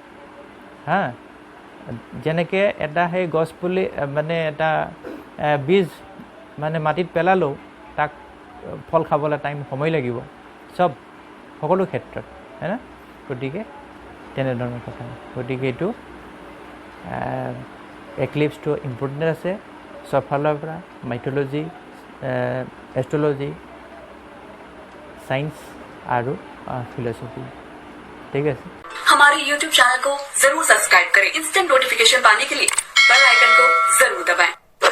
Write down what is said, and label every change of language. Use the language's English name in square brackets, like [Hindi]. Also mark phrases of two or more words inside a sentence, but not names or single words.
[Assamese] যেনেকৈ এটা সেই গছপুলি মানে এটা বীজ মানে মাটিত পেলালেও তাক ফল খাবলৈ সময় লাগিব, সকলো ক্ষেত্ৰত, হয়নে? গতিকে তেনেধৰণৰ কথা। গতিকে এইটো এক্লিপছটো ইম্পৰ্টেণ্ট আছে চব ফালৰ পৰা, [English] mythology, astrology, [Hindi] साइंस और फिलोसफी। ठीक है, हमारे YouTube चैनल को जरूर सब्सक्राइब करें। [English] instant notification [Hindi] पाने के लिए [English] bell icon [Hindi] को जरूर दबाएं।